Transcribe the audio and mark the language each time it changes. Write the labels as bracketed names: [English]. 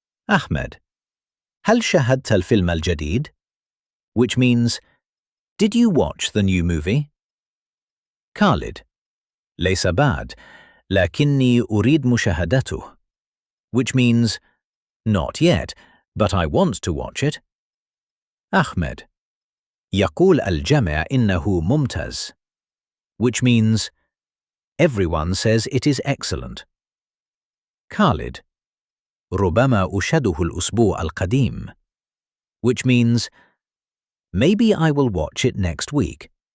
[Arabic] أحمد, هل شاهدت الفيلم الجديد? [English] Which means, did you watch the new movie? [Arabic] خالد, ليس بعد, لكني أريد مشاهدته. [English] Which means, not yet, but I want to watch it. [Arabic] أحمد, يقول الجميع إنه ممتاز. [English] Which means, everyone says it is excellent. [Arabic] خالد, ربما أشاهده الأسبوع القادم. [English] Which means, maybe I will watch it next week.